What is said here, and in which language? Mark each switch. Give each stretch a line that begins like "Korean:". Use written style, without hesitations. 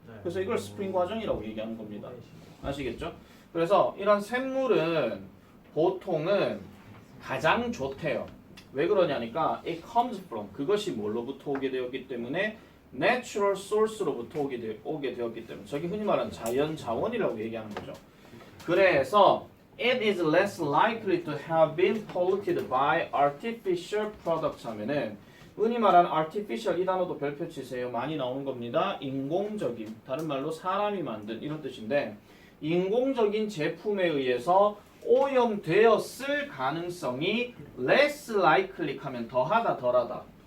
Korean: 그래서 이걸 스프링 과정이라고 얘기하는 겁니다. 아시겠죠? 그래서 이런 샘물은 보통은 가장 좋대요. 왜 그러냐니까
English: it comes from
Korean: 그것이 뭘로부터 오게 되었기 때문에 natural source로부터 오게 되었기 때문에 저기 흔히 말하는 자연 자원이라고 얘기하는 거죠.
English: 그래서 it is less likely to have been polluted by artificial products
Korean: 하면은 흔히 말하는
English: artificial
Korean: 이 단어도 별표 치세요. 많이 나오는 겁니다. 인공적인 다른 말로 사람이 만든 이런 뜻인데 인공적인 제품에 의해서 오염되었을 가능성이 less likely 하면 더하다 덜하다.